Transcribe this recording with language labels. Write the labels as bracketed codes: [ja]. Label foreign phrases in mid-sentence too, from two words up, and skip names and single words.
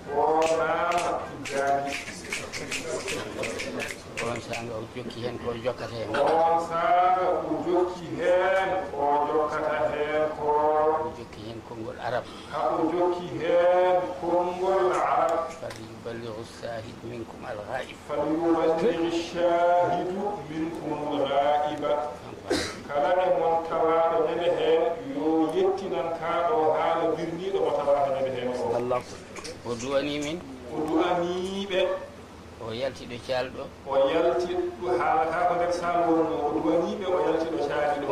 [ff] Ɓornama Tijani. On sanga o jokki hen ko jokkata hen. On sanga o jokki hen ko jokkata hen ko. O jokki hen konngol arab. Ha o jokki hen konngol arab. [ar] فليبلغ الشاهد منكم الغائب. فليبلغ الشاهد منكم الغائب. [ff] Kala e mon tawaɗo ñande hen yo yettinan ka ɗo haala birniɗo mo tawaɗo ñande hen o. Allah. O duwani min. O duwani ɓe. O yalti ɗo calɗo. O yalti ɗo haala ka ko nder sal wonno. O duwani ɓe, o yalti ɗo caali ɗo.